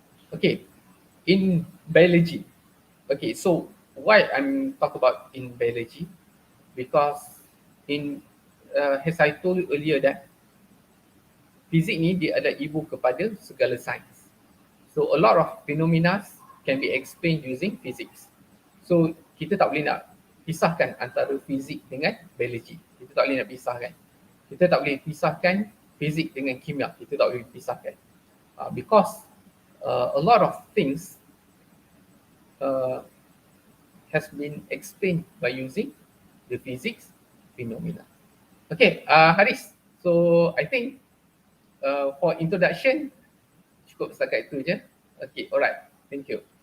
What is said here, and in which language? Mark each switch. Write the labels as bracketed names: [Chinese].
[English] Okay, in biology. Okay, so why I'm talk about in biology? Because in as I told you earlier that [Malay] fizik ni dia adalah ibu kepada segala sains. [English] So a lot of phenomena can be explained using physics. [Malay] So kita tak boleh nak pisahkan antara fizik dengan biologi. Kita tak boleh nak pisahkan. Kita tak boleh pisahkan fizik dengan kimia. Kita tak boleh pisahkan. [English] Because a lot of things has been explained by using the physics phenomena. Okay, Haris. So I think for introduction [Malay] cukup setakat itu je. [English] Okay, alright. Thank you.